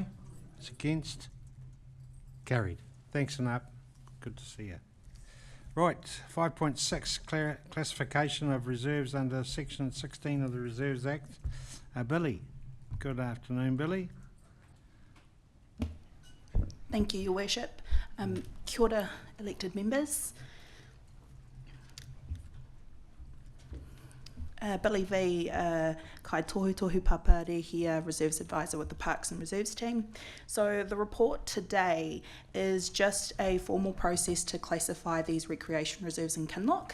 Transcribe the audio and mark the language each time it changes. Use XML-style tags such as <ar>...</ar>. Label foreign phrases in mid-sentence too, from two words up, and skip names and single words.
<en>Those against? Carried. Thanks, Anna. Good to see you. Right, 5.6, classification of reserves under Section 16 of the Reserves Act. Billy. Good afternoon, Billy. Thank you, Your Worship.</en> <mi>Kia ora,</mi> <en>elected members. Billy V,</en> <mi>Kai Tohu Paparehia,</mi> <en>Reserves Advisor with the Parks and Reserves team. So the report today is just a formal process to classify these recreation reserves in Kinloch.</en>